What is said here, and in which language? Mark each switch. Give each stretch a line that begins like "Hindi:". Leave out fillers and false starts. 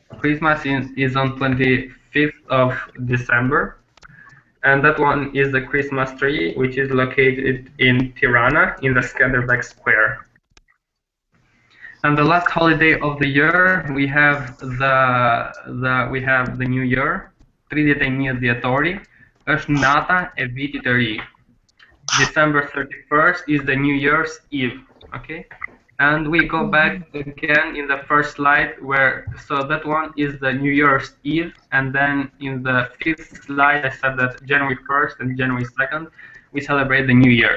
English: Christmas is on 25th of December. And that one is the Christmas tree, which is located in Tirana, in the Skanderbeg Square. And the last holiday of the year, we have the New Year.
Albanian: 31 dhjetori është nata e vitit të ri.
English: December 31st is the New Year's Eve. Okay. And we go back again in the first slide so that one is the New Year's Eve, and then in the fifth slide I said that January 1st and January 2nd we celebrate the New Year.